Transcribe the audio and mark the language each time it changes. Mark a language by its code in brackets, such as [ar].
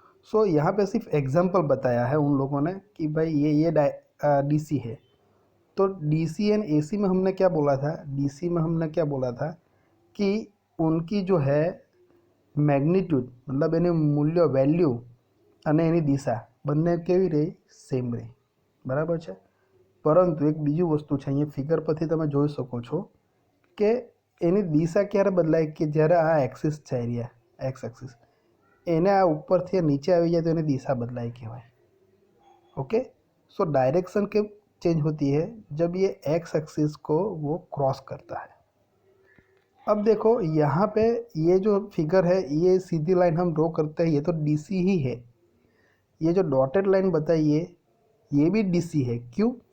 [hi] सो यहाँ पे सिर्फ एग्जांपल बताया है उन लोगों ने कि भाई ये डीसी है। तो डीसी एंड एसी में हमने क्या बोला था, डीसी में हमने क्या बोला था कि उनकी जो है મેગ્નિટ્યુડ मतलब [gu] એની મૂલ્ય વેલ્યુ અને એની દિશા બંને કેવી રહી, સેમ રહી, બરાબર છે। પરંતુ એક બીજું વસ્તુ છે, અહીંયા ફિગર પરથી તમે જોઈ શકો છો કે એની દિશા ક્યારે બદલાય કે જ્યારે આ એક્સિસ છે, એરિયા એક્સ એક્સિસ, એને આ ઉપરથી નીચે આવી જાય તો એની દિશા બદલાય કહેવાય। [hi] ओके, सो डायरेक्शन के चेंज होती है जब ये एक्स एक्सिस को वो क्रॉस करता है। अब देखो यहाँ पे ये जो फिगर है, ये सीधी लाइन हम ड्रॉ करते हैं, ये तो डीसी ही है। ये जो डॉटेड लाइन बताइए ये भी डीसी है। क्यों?